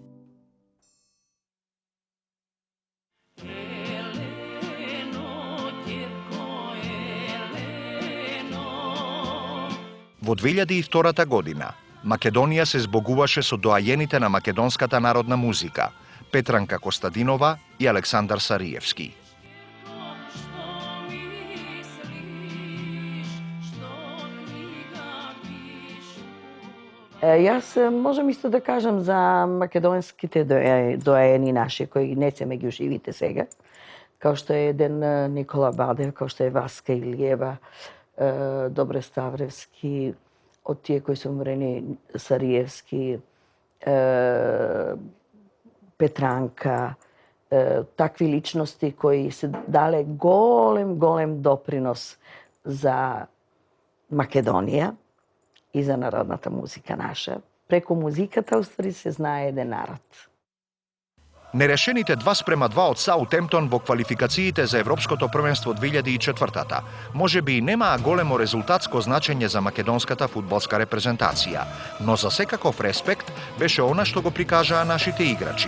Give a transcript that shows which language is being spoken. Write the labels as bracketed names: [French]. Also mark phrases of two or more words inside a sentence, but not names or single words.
[Macedonian] Во 2002 година Македонија се збогуваше со доајените на македонската народна музика Петранка Костадинова и Александар Сариевски. Јас можам исто да кажам за македонските доаени наши, кои не се меѓу живите сега. [Serbian] kao što je jedan Nikola Badev, kao što je Vaska Ilijeva, Dobre Stavrevski, od tije koji su umreni Sarijevski, Petranka, takvi ličnosti koji se dale golem doprinos za Makedonija i za narodната muzika naša. [Macedonian] Преку музиката, устари, се знае еден народ. Нерешените 2:2 од Саутемптон во квалификациите за Европското првенство 2004-та може би и немаа големо резултатско значење за македонската фудбалска репрезентација, но за секаков респект беше она што го прикажаа нашите играчи.